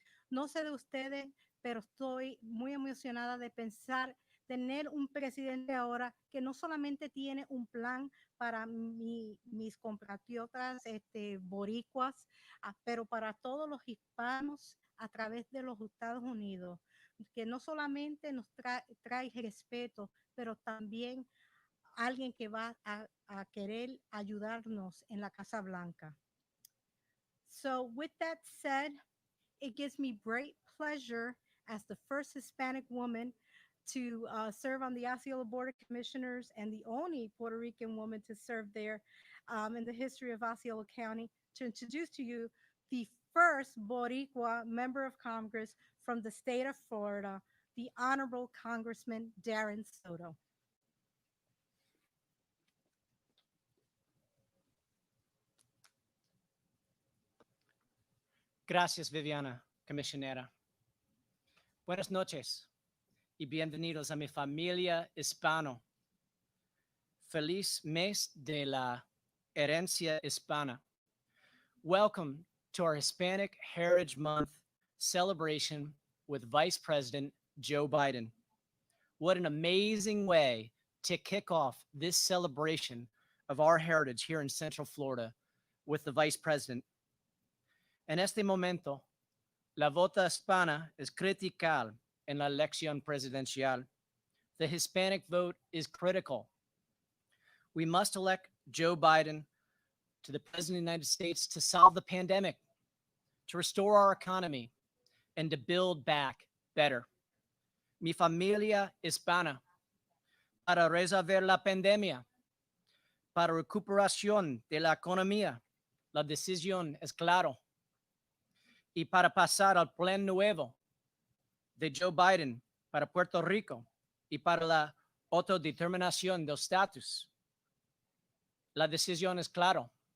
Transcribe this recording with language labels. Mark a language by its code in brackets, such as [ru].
[es] No sé de ustedes, pero estoy muy emocionada de pensar tener un presidente ahora que no solamente tiene un plan para mis compatriotas boricuas, pero para todos los hispanos a través de los Estados Unidos, que no solamente nos trae respeto, pero también alguien que va a querer ayudarnos en la Casa Blanca. [en] So with that said, it gives me great pleasure as the first Hispanic woman to serve on the Osceola Board of Commissioners and the only Puerto Rican woman to serve there in the history of Osceola County, to introduce to you the first Boricua member of Congress from the state of Florida, the Honorable Congressman Darren Soto. [es] Gracias, Viviana, comisionera. Buenas noches y bienvenidos a mi familia hispano. Feliz mes de la herencia hispana. [en] Welcome to our Hispanic Heritage Month celebration with Vice President Joe Biden. What an amazing way to kick off this celebration of our heritage here in Central Florida with the Vice President. [es] En este momento, la vota hispana es [en] critical [es] en la elección presidencial. [en] The Hispanic vote is critical. We must elect Joe Biden to the President of the United States to solve the pandemic, to restore our economy, and to build back better. [es] Mi familia hispana, para resolver la pandemia, para recuperación de la economía, la decisión es clara. Y para pasar al plan nuevo de Joe Biden para Puerto Rico y para la autodeterminación del estatus, la decisión es clara.